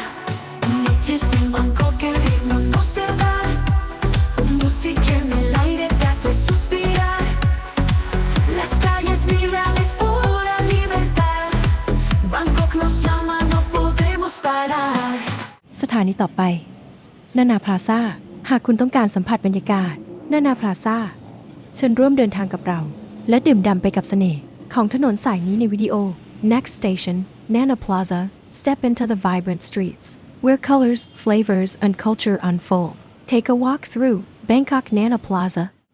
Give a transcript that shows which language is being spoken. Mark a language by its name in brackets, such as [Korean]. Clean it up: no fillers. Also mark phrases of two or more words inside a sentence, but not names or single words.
[Spanish] Noches en Bangkok que el ritmo no se da, música en el aire te hace suspirar. Las calles vibran, es pura libertad. Bangkok nos llama, no podemos parar. [Thai] สถานีต่อไปนานาพลาซ่าหากคุณต้องการสัมผัสบรรยากาศนานาพลาซ่าเชิญร่วมเดินทางกับเราและดื่มด่ำไปกับเสน่ห์ของถนนสายนี้ในวิดีโอ [English] Next station Nana Plaza Step into the vibrant streets where colors, flavors and culture unfold. Take a walk through Bangkok Nana Plaza.